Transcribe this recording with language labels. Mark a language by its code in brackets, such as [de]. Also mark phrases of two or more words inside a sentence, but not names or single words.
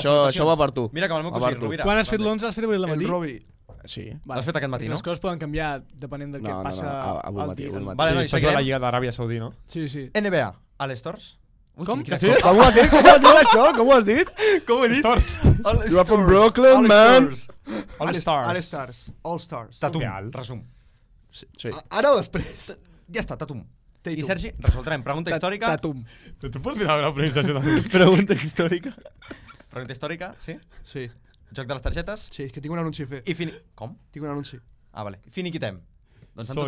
[ca] això va per tu. Mira que amb el meu Va cosí, per tu. Rovira. Quan has fet l'11? L'has fet avui al El matí? Robi. Sí. L'has fet aquest matí, no? Les coses poden canviar depenent del que No, passa avui al matí, dia. avui matí. Vale, Sí, nois, després de la seguirem. Lliga d'Aràbia Saudí, no? Sí, sí. NBA, a les Stores? Ui, Com? quina Sí? cosa. Com ho has dit? Com ho has dit, això? Com ho has dit? Com ho he dit? Stars. [en] You are from Brooklyn, man. [ca] All Stars. All Stars. All Stars. Tatum, Real. resum. Sí. Ara o després? Ja està, Tatum. Tatum. I Sergi, resoldrem. Pregunta històrica. Tatum. Tu pots mirar la pronunciació també. Pregunta històrica. Pregunta històrica, sí? Sí. Joc de les targetes. Sí, és que tinc un anunci a fer. I Com? Tinc un anunci. Ah, vale. Finiquitem. Doncs amb